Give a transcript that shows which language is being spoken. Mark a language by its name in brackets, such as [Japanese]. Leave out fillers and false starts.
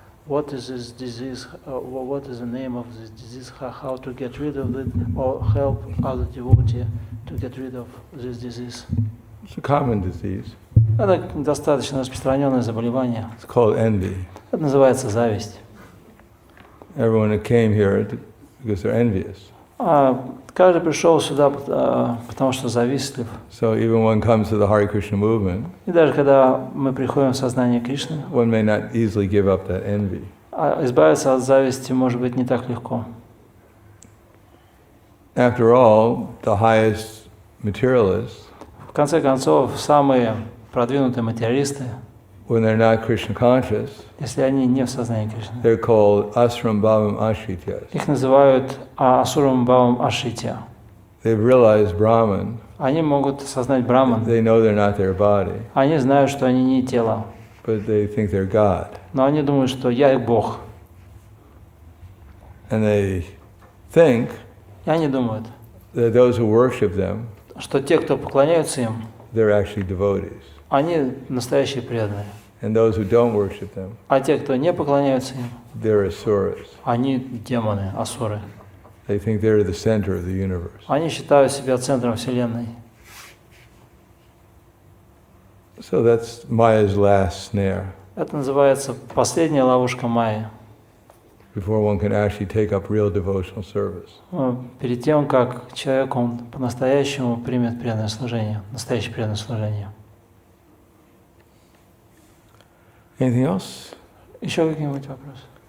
[English] What is this disease? What is the name of this disease? How to get rid of it, or help other devotee to get rid of this disease? It's a common disease. [Russian] Это достаточно распространенное заболевание. [English] It's called envy. [Russian] Это называется зависть. [English] Everyone that came here because they're envious. [Russian] Каждый пришел сюда, потому что завистлив. [English] So even when one comes to the Hare Krishna movement, [Russian] И даже когда мы приходим в сознание Кришны, [English] one may not easily give up that envy. [Russian] Избавиться от зависти может быть не так легко. [English] After all, the highest materialists, [Russian] В конце концов, самые продвинутые материалисты, [English] when they're not Krishna conscious, [Russian] если они не в сознании Кришны, [English] they're called asram bhavam ashrityas. [Russian] их называют асурам бхавам ашритья. [English] They've realized Brahman. [Russian] Они могут осознать Браман. [English] They know they're not their body, [Russian] Они знают, что они не тело, [English] but they think they're God. [Russian] но они думают, что я Бог. [English] And they think [Russian] И они думают, [English] that those who worship them, [Russian] что те, кто поклоняются им, [English] they're actually devotees. [Russian] они настоящие преданные. [English] And those who don't worship them, [Russian] А те, кто не поклоняются им, [English] they're asuras. [Russian] они демоны, асуры. [English] They think they're the center of the universe. [Russian] Они считают себя центром Вселенной. [English] So that's Maya's last snare. [Russian] Это называется последняя ловушка Майи. [English] Before one can actually take up real devotional service. [Russian] Перед тем, как человек он по-настоящему примет преданное служение, настоящее преданное служение. [English] Anything else? [Russian] Еще какие-нибудь вопросы?